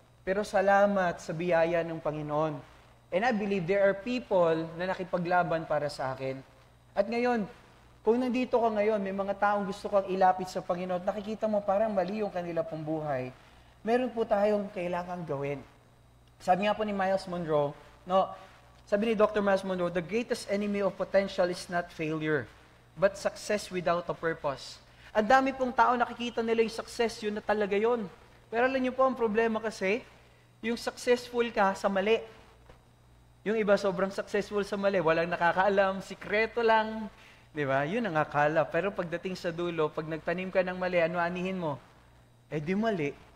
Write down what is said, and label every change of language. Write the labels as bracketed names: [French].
[Filipino] Pero salamat sa biyaya ng Panginoon. [English] And I believe there are people [Filipino] na nakipaglaban para sa akin. At ngayon, kung nandito ka ngayon, may mga taong gusto kang ilapit sa Panginoon, nakikita mo parang mali yung kanila pong buhay, meron po tayong kailangang gawin. Sabi nga po ni Miles Monroe, sabi ni Dr. [English] Miles Monroe, the greatest enemy of potential is not failure, but success without a purpose. [Filipino] Ang dami pong tao nakikita nila yung success, yun na talaga yun. Pero alam niyo po, ang problema kasi, yung successful ka sa mali. Yung iba sobrang successful sa mali, walang nakakaalam, sikreto lang. Di ba? Yun ang akala. Pero pagdating sa dulo, pag nagtanim ka ng mali, ano anihin mo? Eh di mali.